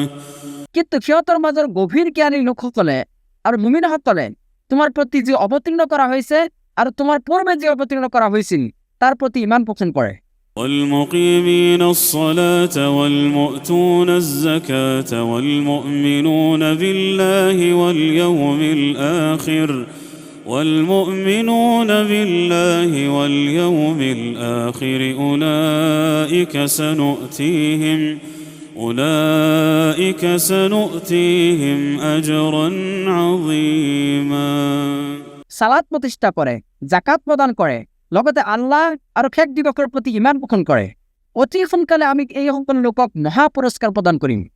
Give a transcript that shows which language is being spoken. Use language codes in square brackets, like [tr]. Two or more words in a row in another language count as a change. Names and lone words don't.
[as] কিন্তু সিহঁতৰ মাজৰ গভীৰ জ্ঞানী লোকসকলে আৰু মুমিনসকলে তোমাৰ প্ৰতি যি অৱতীৰ্ণ কৰা হৈছে আৰু তোমাৰ পূৰ্বে যি অৱতীৰ্ণ কৰা হৈছিল তাৰ প্ৰতি ইমান পোষণ কৰে। [ar] والمقيمين الصلاة والمؤتون الزكاة والمؤمنون بالله واليوم الآخر أولئك سنؤتيهم أجرا عظيما [as] সালাত প্ৰতিষ্ঠা কৰে, জাকাত প্ৰদান কৰে, লগতে আল্লাহ আৰু শেষ দিৱসৰ প্ৰতি ইমান পোষণ কৰে, অতি সোনকালে আমি এই সকলো লোকক মহা পুৰস্কাৰ প্ৰদান কৰিম।